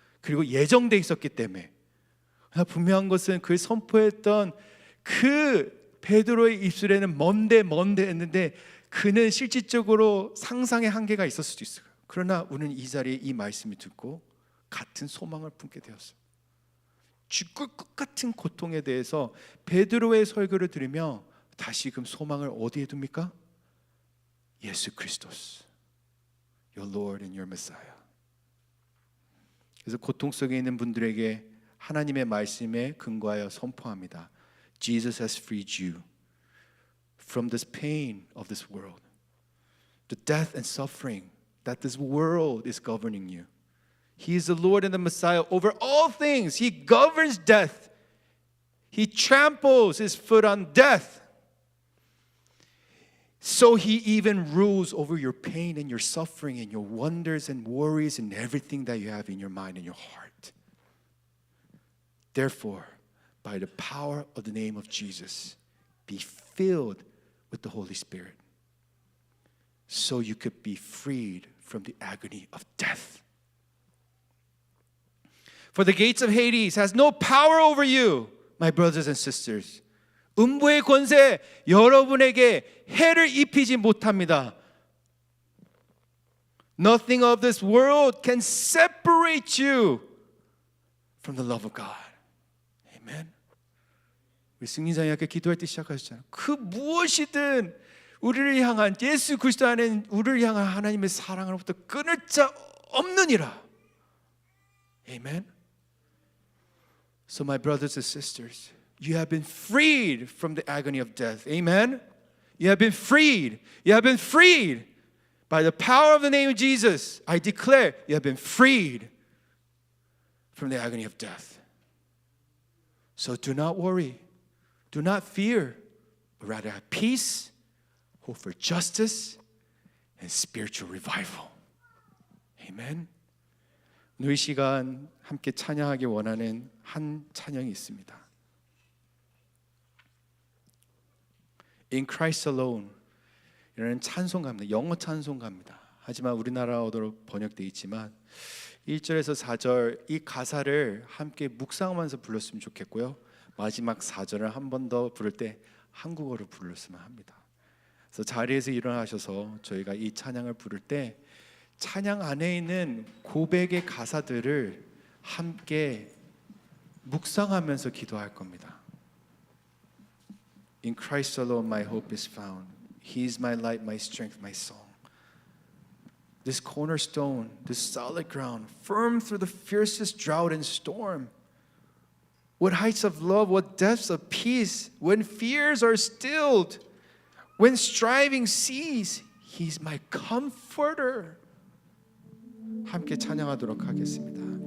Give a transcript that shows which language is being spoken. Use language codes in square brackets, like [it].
[ko] 그리고 예정돼 있었기 때문에. 분명한 것은 그 선포했던 그 베드로의 입술에는 먼데 했는데 그는 실질적으로 상상의 한계가 있었을 수도 있어요. 그러나 우리는 이 자리에 이 말씀을 듣고 같은 소망을 품게 되었어요. 죽을 것 같은 고통에 대해서 베드로의 설교를 들으며 다시금 소망을 어디에 둡니까? 예수 그리스도스, [en] Your Lord and Your Messiah. [ko] 그래서 고통 속에 있는 분들에게 하나님의 말씀에 근거하여 선포합니다. [en] Jesus has freed you from this pain of this world, the death and suffering that this world is governing you. He is the Lord and the Messiah over all things. He governs death. He tramples his foot on death. So he even rules over your pain and your suffering and your wonders and worries and everything that you have in your mind and your heart. Therefore, by the power of the name of Jesus, be filled with the Holy Spirit so you could be freed from the agony of death. For the gates of Hades has no power over you, my brothers and sisters. [ko] 음부의 권세 여러분에게 해를 입히지 못합니다. [en] Nothing of this world can separate you from the love of God. Amen. [ko] 우리 승리자님 아까 기도할 때 시작하셨잖아요. 그 무엇이든 우리를 향한 예수 그리스도 안에 우리를 향한 하나님의 사랑으로부터 끊을 자 없느니라. [en] Amen. So my brothers and sisters, you have been freed from the agony of death. Amen. You have been freed. You have been freed by the power of the name of Jesus. I declare you have been freed from the agony of death. So do not worry. Do not fear, but rather have peace, hope for justice, and spiritual revival. Amen. [ko] 오늘 이 시간 함께 찬양하기 원하는 한 찬양이 있습니다. In Christ Alone 이라는 찬송가입니다. 영어 찬송가입니다. 하지만 우리나라어로 번역되어 있지만 1절에서 4절 이 가사를 함께 묵상하면서 불렀으면 좋겠고요. 마지막 4절을 한 번 더 부를 때 한국어로 불렀으면 합니다. 그래서 자리에서 일어나셔서 저희가 이 찬양을 부를 때 찬양 안에 있는 고백의 가사들을 함께 묵상하면서 기도할 겁니다. [en] In Christ alone my hope is found. He is my light, my strength, my song. This cornerstone, this solid ground, firm through the fiercest drought and storm. What heights of love, what depths of peace, when fears are stilled, when striving cease, He's my comforter. [ko] 함께 찬양하도록 하겠습니다.